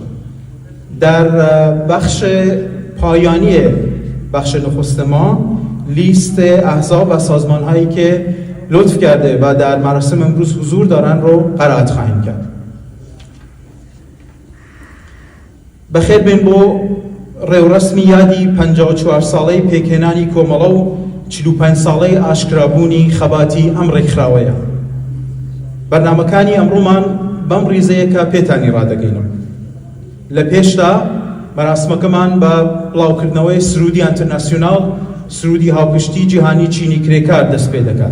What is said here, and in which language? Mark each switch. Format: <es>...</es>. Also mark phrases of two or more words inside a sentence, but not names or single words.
<fa>در بخش پایانی بخش نخست ما لیست احزاب و سازمان‌هایی که لطف کرده و در مراسم امروز حضور دارن رو قرائت خواهیم کرد.</fa> <ckb>بخیر بین بۆ ڕێوڕەسمی یادی 54 ساڵەی پێکهێنانی کۆمەڵە و 45 ساڵەی ئاشکرابوونی خەباتی ئەم ڕێکخراوەیە. بەرنامەکانی ئەمڕۆمان بەم ڕیزەیەکە پێتانی ڕادەگەینم. لە پێشدا مەراسمەکەمان بە بڵاوکردنەوەی سرودی ئینتەرناسیۆناڵ، سرودی هاوپشتی جیهانی چینی کرێکار دەست پێ دەکات.</ckb>